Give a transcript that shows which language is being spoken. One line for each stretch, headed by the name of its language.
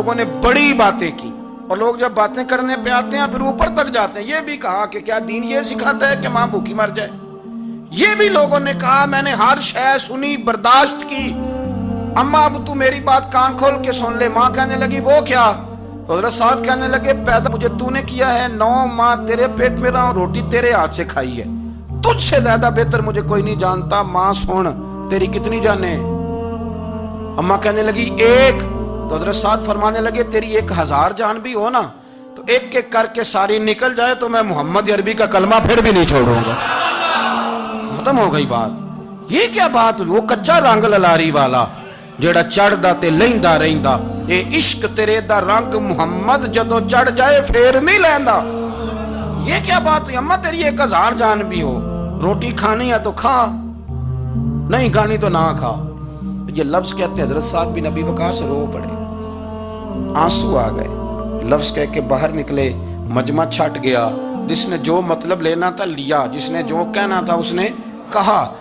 Urdu: لوگوں نے بڑی باتیں کی، اور لوگ جب باتیں کرنے پہ آتے ہیں پھر اوپر تک جاتے ہیں. یہ بھی کہا کہ کیا دین یہ سکھاتا ہے کہ ماں بھوکی مر جائے؟ یہ بھی لوگوں نے کہا میں نے ہر شے سنی برداشت کی، اماں اب تو میری بات کان کھول کے سن لے. ماں کہنے لگی وہ کیا؟ تو حضرت سعد کہنے لگے پیدا مجھے تو نے کیا ہے، 9 ماہ تیرے پیٹ میں رہا ہوں، روٹی تیرے ہاتھ سے کھائی ہے، تجھ سے زیادہ بہتر مجھے کوئی نہیں جانتا. ماں سن تیری کتنی جانیں؟ اماں کہنے لگی 1. تو حضرت سعد فرمانے لگے تیری 1000 جان بھی ہو نا تو ایک ایک کر کے ساری نکل جائے تو میں محمد عربی کا کلمہ پھر بھی نہیں چھوڑوں گا. ختم ہو گئی بات. یہ کیا بات؟
Punjabi: وہ کچا رنگ للاری والا جیڑا چڑھدا تے لیندا رہندا، اے عشق تیرے دا رنگ محمد جدوں چڑھ جائے پھر نہیں لیندا.
Urdu: یہ کیا بات ہوئی؟ اماں تیری 1000 جان بھی ہو، روٹی کھانی ہے تو کھا، نہیں کھانی تو نہ کھا. یہ لفظ کہتے ہیں حضرت سعد بن ابی وقاص رو پڑے، آنسو آ گئے. لفظ کہہ کے باہر نکلے، مجمع چھٹ گیا. جس نے جو مطلب لینا تھا لیا، جس نے جو کہنا تھا اس نے کہا.